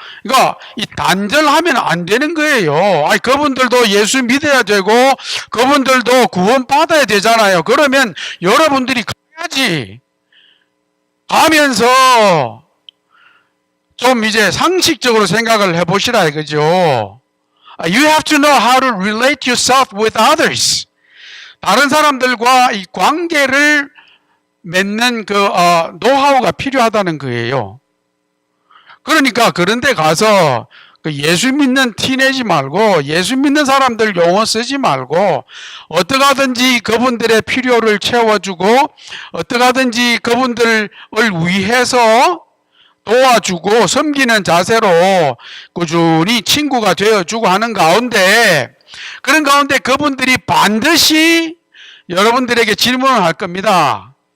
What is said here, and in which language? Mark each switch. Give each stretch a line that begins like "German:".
Korean: 그러니까 이 단절하면 안 되는 거예요. 아니, 그분들도 예수 믿어야 되고 그분들도 구원 받아야 되잖아요. 그러면 여러분들이 가야지. 가면서 좀 이제 상식적으로 생각을 해보시라 이거죠.
English: You have to know how to relate yourself with others.
Korean: 다른 사람들과 이 관계를 맺는 그 노하우가 필요하다는 거예요. 그러니까 그런 데 가서 그 예수 믿는 티 내지 말고 예수 믿는 사람들 용어 쓰지 말고 어떻게 하든지 그분들의 필요를 채워주고 어떻게 하든지 그분들을 위해서 도와주고 섬기는 자세로 꾸준히 친구가 되어주고 하는 가운데 그런 가운데 그분들이 반드시 여러분들에게 질문을 할 겁니다.